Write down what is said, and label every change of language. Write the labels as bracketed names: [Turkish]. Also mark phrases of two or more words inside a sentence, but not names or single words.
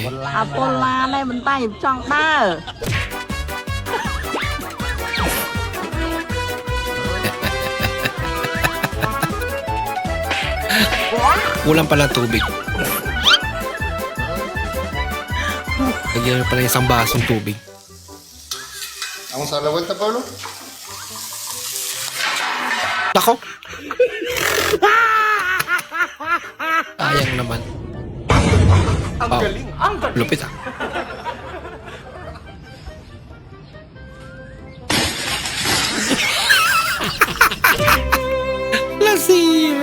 [Filipino] Apola này mình tay trong ba. Kulang pala tubig. Lagyan pala isang basong tubig. [Spanish] Vamos a la vuelta, Pablo. [Filipino] Nako! Sayang naman. Ang galing! Ang galing! Lupit ah. Lasir!